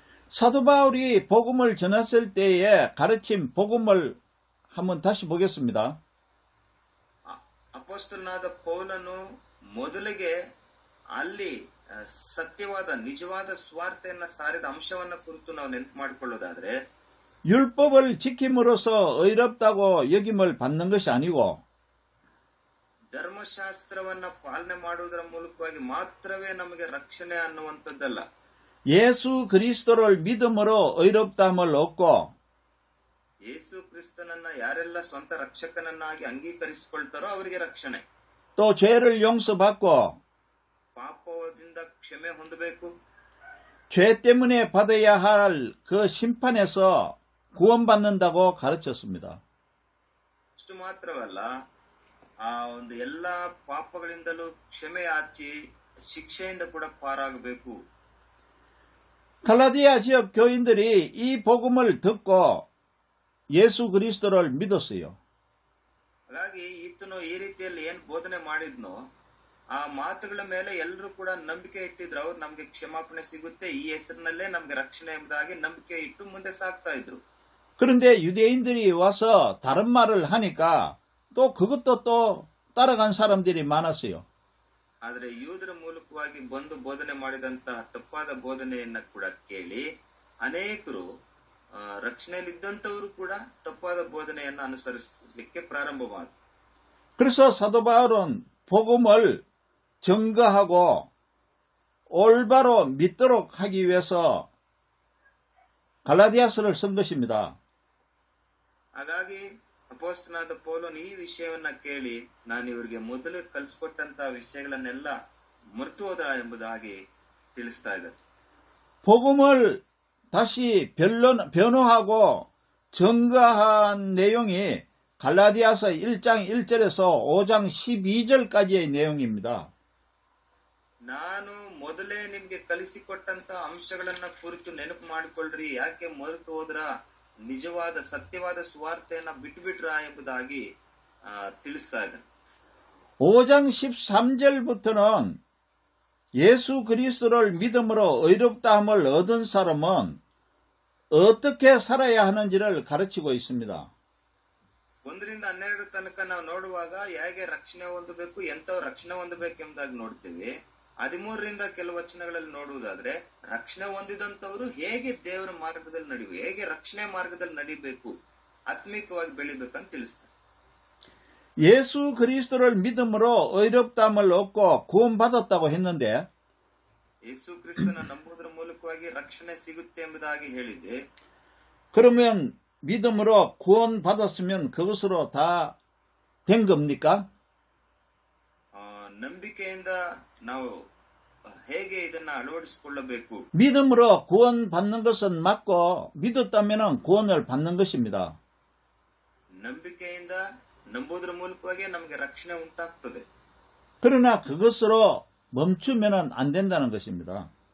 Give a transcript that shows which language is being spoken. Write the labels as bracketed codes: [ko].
[ko] 사도 바울이 복음을 전했을 때에 가르친 복음을 한번 다시 보겠습니다. [kn] ಅಪೊಸ್ತಲನಾದ ಪೌಲನು ಮೊದಲಿಗೆ ಅಲ್ಲಿ ಸತ್ಯವಾದ ನಿಜವಾದ ಸ್ವಾರ್ಥೆಯನ್ನ ಸಾರಿದ ಅಂಶವನ್ನ ಕುರಿತು ನಾವು ನೆನಪು ಮಾಡಿಕೊಳ್ಳೋದಾದ್ರೆ, [ko] 율법을 지킴으로써 의롭다고 여김을 받는 것이 아니고 [kn] ಧರ್ಮಶಾಸ್ತ್ರವನ್ನ ಪಾಲನೆ ಮಾಡುವುದರ ಮೂಲಕವಾಗಿ ಮಾತ್ರವೇ ನಮಗೆ ರಕ್ಷಣೆ ಅನ್ನುವಂಥದ್ದಲ್ಲ. [ko] 예수 그리스도를 믿음으로 의롭다함을 얻고 [kn] ಯೇಸು ಕ್ರಿಸ್ತನನ್ನ ಯಾರೆಲ್ಲ ಸ್ವಂತ ರಕ್ಷಕನನ್ನಾಗಿ ಅಂಗೀಕರಿಸಿಕೊಳ್ತಾರೋ ಅವರಿಗೆ ರಕ್ಷಣೆ, [ko] 또 죄를 용서받고 [kn] ಪಾಪದಿಂದ ಕ್ಷಮೆ ಹೊಂದಬೇಕು, [ko] 죄 때문에 받아야 할 그 심판에서 구원받는다고 가르쳤습니다. [kn] ಅಷ್ಟು ಮಾತ್ರವಲ್ಲ, ಆ ಒಂದು ಎಲ್ಲಾ ಪಾಪಗಳಿಂದಲೂ ಕ್ಷಮೆ ಆಚಿ ಶಿಕ್ಷೆಯಿಂದ ಕೂಡ ಪಾರಾಗಬೇಕು. [ko] 갈라디아 지역 교인들이 이 복음을 듣고 예수 그리스도를 믿었어요. [kn] ಹಾಗಾಗಿ ಈತನು ಈ ರೀತಿಯಲ್ಲಿ ಏನ್ ಬೋಧನೆ ಮಾಡಿದ್ನೋ ಆ ಮಾತುಗಳ ಮೇಲೆ ಎಲ್ಲರೂ ಕೂಡ ನಂಬಿಕೆ ಇಟ್ಟಿದ್ರು. ಅವ್ರು ನಮ್ಗೆ ಕ್ಷಮಾಪಣೆ ಸಿಗುತ್ತೆ, ಈ ಹೆಸರಿನಲ್ಲೇ ನಮ್ಗೆ ರಕ್ಷಣೆ ಎಂಬುದಾಗಿ ನಂಬಿಕೆ ಇಟ್ಟು ಮುಂದೆ ಸಾಗ್ತಾ ಇದ್ರು. [ko] 그런데 유대인들이 와서 다른 말을 하니까 또 그것도 또 따라간 사람들이 많았어요. [kn] ಆದ್ರೆ ಯೂದರ ಮೂಲಕವಾಗಿ ಬಂದು ಬೋಧನೆ ಮಾಡಿದಂತಹ ತಪ್ಪಾದ ಬೋಧನೆಯನ್ನ ಕೂಡ ಕೇಳಿ ಅನೇಕರು ರಕ್ಷಣೆಯಲ್ಲಿದ್ದಂಥವರು ಕೂಡ ತಪ್ಪಾದ ಬೋಧನೆಯನ್ನು ಅನುಸರಿಸಲಿಕ್ಕೆ ಪ್ರಾರಂಭವಾದ. [ko] 그래서 사도 바울은 복음을 증거하고 올바로 믿도록 하기 위해서 갈라디아서를 쓴 것입니다. [kn] ಹಾಗಾಗಿ ಅಪೊಸ್ತಲನಾದ ಪೌಲನು ಈ ವಿಷಯವನ್ನ ಕೇಳಿ ನಾನು ಇವರಿಗೆ ಮೊದಲು ಕಲಿಸಿಕೊಟ್ಟಂತಹ ವಿಷಯಗಳನ್ನೆಲ್ಲ ಮರೆತು ಹೋದ ಎಂಬುದಾಗಿ ತಿಳಿಸ್ತಾ ಇದ್ದಾರೆ. [ko] 복음을 다시 변호하고 증거한 내용이 갈라디아서 1장 1절에서 5장 12절까지의 내용입니다. [kn] ನಾನು ಮೊದಲೇ ನಿಮ್ಗೆ ಕಲಿಸಿಕೊಟ್ಟಂತ ಅಂಶಗಳನ್ನ ಕುರಿತು ನೆನಪು ಮಾಡಿಕೊಳ್ಳ್ರಿ, ಯಾಕೆ ಮರೆತು ಹೋದ್ರ, ನಿಜವಾದ ಸತ್ಯವಾದ ಸುವಾರ್ತೆಯನ್ನ ಬಿಟ್ಬಿಟ್ರ ಎಂಬುದಾಗಿ ತಿಳಿಸ್ತಾ ಇದೆ. [ko] 5장 13절부터는 예수 그리스도를 믿음으로 의롭다함을 얻은 사람은 어떻게 살아야 하는지를 가르치고 있습니다. [kn] 1ರಿಂದ 12 ತನಕ ನಾವು ನೋಡುವಾಗ ಹೇಗೆ ರಕ್ಷಣೆ ಹೊಂದಬೇಕು, ಎಂತವ್ರು ರಕ್ಷಣೆ ಹೊಂದಬೇಕೆಂಬುದಾಗಿ ನೋಡ್ತೀವಿ. 13ರಿಂದ ಕೆಲವು ವಚನಗಳಲ್ಲಿ ನೋಡುವುದಾದ್ರೆ ರಕ್ಷಣೆ ಹೊಂದಿದಂತವರು ಹೇಗೆ ದೇವರ ಮಾರ್ಗದಲ್ಲಿ ನಡಿಬೇಕು, ಹೇಗೆ ರಕ್ಷಣೆ ಮಾರ್ಗದಲ್ಲಿ ನಡಿಬೇಕು, ಆತ್ಮಿಕವಾಗಿ ಬೆಳಿಬೇಕಂತ ತಿಳಿಸ್ತಾರೆ. [ko] 예수 그리스도를 믿음으로 의롭다함을 얻고 구원받았다고 했는데 [kn] ಯೇಸು ಕ್ರಿಸ್ತನ ನಂಬುವುದರ ಮೂಲಕವಾಗಿ ರಕ್ಷಣೆ ಸಿಗುತ್ತೆ ಎಂಬುದಾಗಿ ಹೇಳಿದೆ. [ko] 그러면 믿음으로 구원받았으면 그것으로 다 된 겁니까? [kn] ನಂಬಿಕೆಯಿಂದ ನಾವು ಹೇಗೆ ಇದನ್ನ ಅಳವಡಿಸಿಕೊಳ್ಳಬೇಕು? [ko] 믿음으로 구원받는 것은 맞고 믿었다면 구원을 받는 것입니다. [kn] ನಂಬಿಕೆಯಿಂದ ನಂಬೋದ್ರ ಮೂಲಕವಾಗಿ ನಮಗೆ ರಕ್ಷಣೆ ಉಂಟಾಗ್ತದೆ. [ko] 그러나 그것으로 멈추면 안 된다는 것입니다.